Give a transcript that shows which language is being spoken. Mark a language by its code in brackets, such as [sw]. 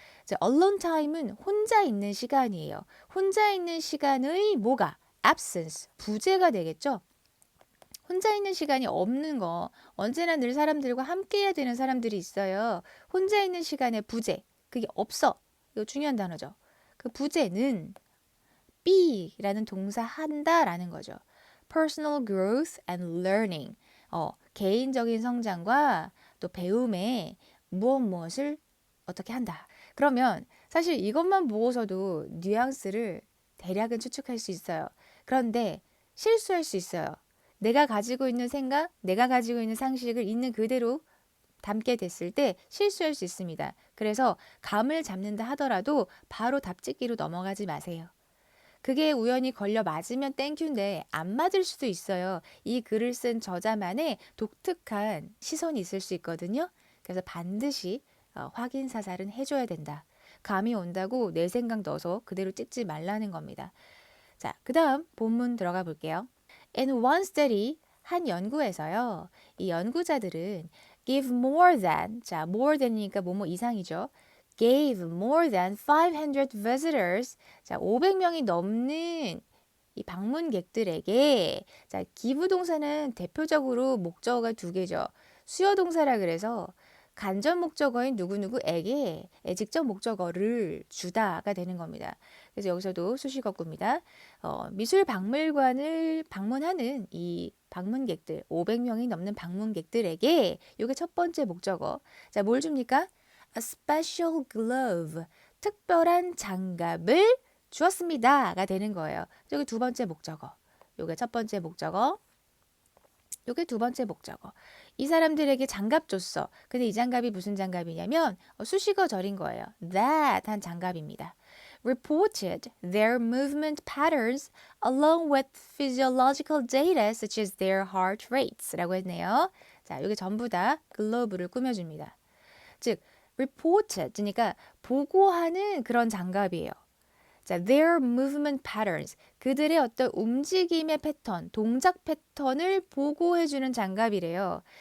[ko] 자, alone time은 혼자 있는 시간이에요. 혼자 있는 시간의 뭐가? absence, 부재가 되겠죠. 혼자 있는 시간이 없는 거. 언제나 늘 사람들과 함께 해야 되는 사람들이 있어요. 혼자 있는 시간의 부재. 그게 없어. 이거 중요한 단어죠. 그 부재는 be라는 동사 한다라는 거죠. [en] Personal growth and learning. [ko] 개인적인 성장과 또 배움에 무엇을 어떻게 한다. 그러면 사실 이것만 보고서도 뉘앙스를 대략은 추측할 수 있어요. 그런데 실수할 수 있어요. 내가 가지고 있는 생각, 내가 가지고 있는 상식을 있는 그대로 담게 됐을 때 실수할 수 있습니다. 그래서 감을 잡는다 하더라도 바로 답짓기로 넘어가지 마세요. 그게 우연히 걸려 맞으면 땡큐인데 안 맞을 수도 있어요. 이 글을 쓴 저자만의 독특한 시선이 있을 수 있거든요. 그래서 반드시 확인 사살은 해줘야 된다. 감이 온다고 내 생각 넣어서 그대로 찍지 말라는 겁니다. 자, 그 다음 본문 들어가 볼게요. [en] In one study, [ko] 한 연구에서요. 이 연구자들은 [en] give more than, [ko] 자, [en] more than [ko] 이니까 뭐뭐 이상이죠. [en] gave more than 500 visitors, [ko] 자, 500명이 넘는 이 방문객들에게, 자, give 동사는 대표적으로 목적어가 두 개죠. 수요 동사라 그래서 간접 목적어인 누구누구에게 직접 목적어를 주다가 되는 겁니다. 그래서 여기서도 수식어구입니다. 미술 박물관을 방문하는 이 방문객들, 500명이 넘는 방문객들에게 이게 첫 번째 목적어. 자, 뭘 줍니까? [en] A special glove, [ko] 특별한 장갑을 주었습니다가 되는 거예요. 여기 두 번째 목적어. 요게 첫 번째 목적어. 요게 두 번째 목적어. 이 사람들에게 장갑 줬어. 근데 이 장갑이 무슨 장갑이냐면 수식어 절인 거예요. That 한 장갑입니다. [en] Reported their movement patterns along with physiological data such as their heart rates [ko] 라고 했네요. 자, 이게 전부 다 글로브를 꾸며줍니다. 즉, reported, 그러니까 보고하는 그런 장갑이에요. 자, [en] their movement patterns, [ko] 그들의 어떤 움직임의 패턴, 동작 패턴을 보고해주는 장갑이래요.